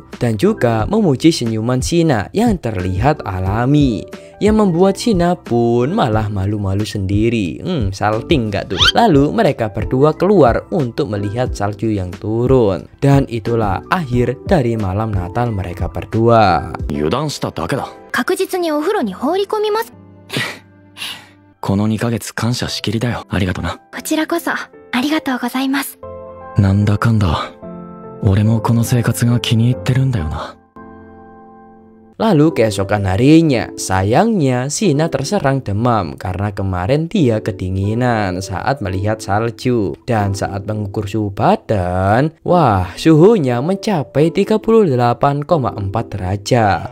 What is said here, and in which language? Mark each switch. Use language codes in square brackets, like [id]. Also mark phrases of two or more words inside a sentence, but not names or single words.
[id] Dan juga memuji senyuman Shina yang terlihat alami, yang membuat Shina pun malah malu-malu sendiri. Salting gak tuh? Lalu mereka berdua keluar untuk melihat salju yang turun. Dan itulah akhir dari malam Natal mereka berdua. [ja] 油断しただけだ。確実にお風呂に放り込みます。この2ヶ月感謝しきりだよ。ありがとな。こちらこそありがとうございます。なんだかんだ俺もこの生活が気に入ってるんだよな。 [id] Lalu keesokan harinya, sayangnya Shina terserang demam karena kemarin dia kedinginan saat melihat salju. Dan saat mengukur suhu badan, wah, suhunya mencapai 38,4 derajat.